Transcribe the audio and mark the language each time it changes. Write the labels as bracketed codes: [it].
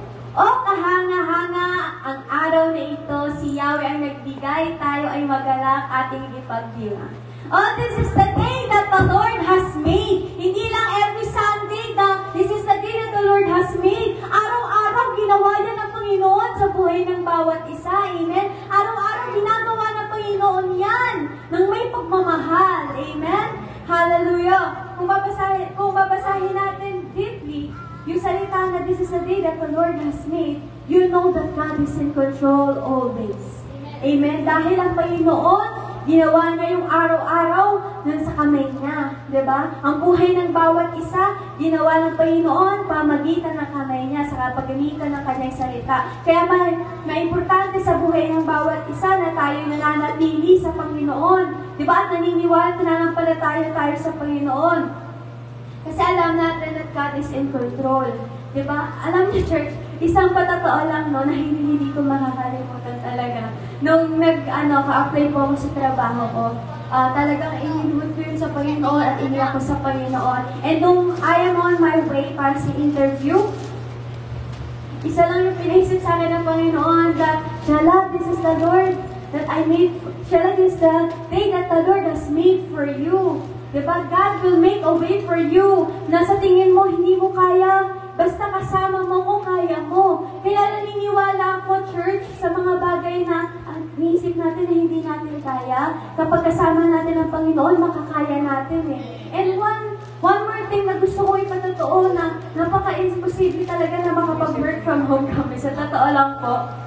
[tl] O kahanga-hanga ang araw na ito, si Yahweh ang nagbigay, tayo ay magalak ating ipagdiwang. [en] Oh, this is the day that the Lord has made. [tl] Hindi lang [en] every Sunday na this is the day that the Lord has made. [tl] Araw-araw ginawa yan ng Panginoon sa buhay ng bawat isa. Amen? Araw-araw ginagawa ng Panginoon yan ng may pagmamahal. Amen? Hallelujah! Kung babasahin natin deeply, yung salita na [en] this is the day that the Lord has made, you know that God is in control always. [tl] Amen? Dahil ang Panginoon, Ginawa niya yung araw-araw dun sa kamay niya. Diba? Ang buhay ng bawat isa, ginawa ng Panginoon pamagitan ng kamay niya sa paggamitan ng kanyang salita. Kaya importante sa buhay ng bawat isa na tayo nananatili sa Panginoon. Diba? At naniniwala, nananampalataya tayo sa Panginoon. Kasi alam natin [en] that God is in control. [tl] Diba? Alam niyo, church, isang patotoo lang no, na hindi ko makakalimutan talaga. Nung ka-apply po ako sa trabaho ko, talagang inilihod ko yun sa Panginoon at iniyak ko sa Panginoon. [en] And [tl] nung [en] I am on my way [tl] para sa [en] interview, [tl] isa lang yung pinaisip sa akin ng Panginoon [en] that, Shala, this is the Lord that I made. Shala, this is the day that the Lord has made for you. Diba? God will make a way for you. [tl] Nasa tingin mo, hindi mo kaya, basta kasama mo kung kaya mo. Kaya naniniwala ako, church, sa mga bagay na niisip natin na hindi natin kaya. Kapag kasama natin ang Panginoon, makakaya natin eh. [en] And one more thing [tl] na gusto ko ipatotoo na napaka-imposible talaga na makapag-work from home kami. Sa totoo lang po.